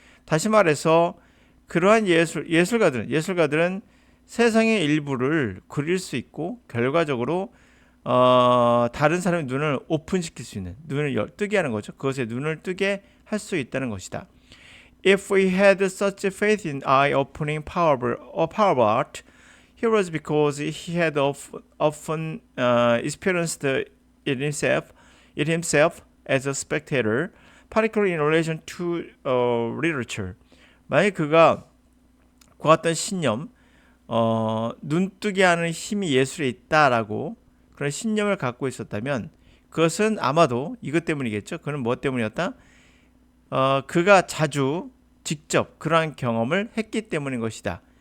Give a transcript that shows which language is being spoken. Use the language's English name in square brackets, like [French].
[Korean] 다시 말해서 그러한 예술가들은 세상의 일부를 그릴 수 있고 결과적으로 다른 사람의 눈을 오픈시킬 수 있는, 눈을 뜨게 하는 거죠. 그것에 눈을 뜨게 할 수 있다는 것이다. [English] If we had such faith in eye-opening power of art, it was because he had often experienced it himself as a spectator, particularly in relation to literature. [Korean] 만약 그가 같은 신념, 눈뜨게 하는 힘이 예술에 있다라고 그런 신념을 갖고 있었다면 그것은 아마도 이것 때문이겠죠. 그는 뭐 때문이었다? 그가 자주 직접 그러한 경험을 했기 때문인 것이다.